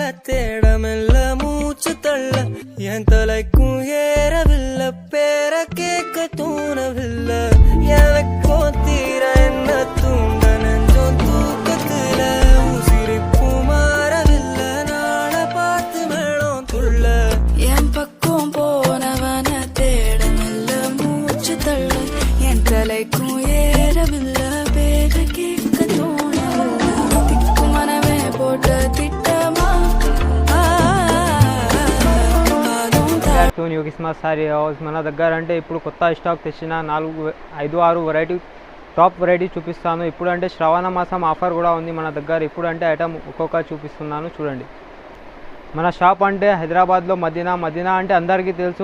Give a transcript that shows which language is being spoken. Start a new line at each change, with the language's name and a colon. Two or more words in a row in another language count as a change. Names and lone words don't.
Tamil: தேடமெல்ல மூச்சு தள்ள என் தலைக்கும் ஏறவில்லை பேர கேட்க தோணவில்லை எனக்கும் தீர என்ன தூண்ட நெஞ்சம் தூக்கத்துல உசிரிப்பு மாறவில்லை நாள பார்த்து மேளம் துள்ள என் பக்கம் போனவன தேடமெல்ல மூச்சு தள்ள என் தலைக்கும் ஏறவில்லை பேர கேட்க தோணவில்லை திக்கு மனமே போட்ட திட்டமா
Telugu: న్యూ క్రిస్మస్ సారీ హౌస్ మన దగ్గర అంటే ఇప్పుడు కొత్త స్టాక్ తెచ్చిన 4-5-6 వెరైటీ
English: top variety
Telugu: చూపిస్తాను. ఇప్పుడు అంటే శ్రావణ మాసం ఆఫర్ కూడా ఉంది మన దగ్గర. ఇప్పుడు అంటే ఐటమ్ ఒక్కొక్క చూపిస్తున్నాను చూడండి. మన షాప్ అంటే హైదరాబాద్లో మదీనా అంటే అందరికీ తెలుసు.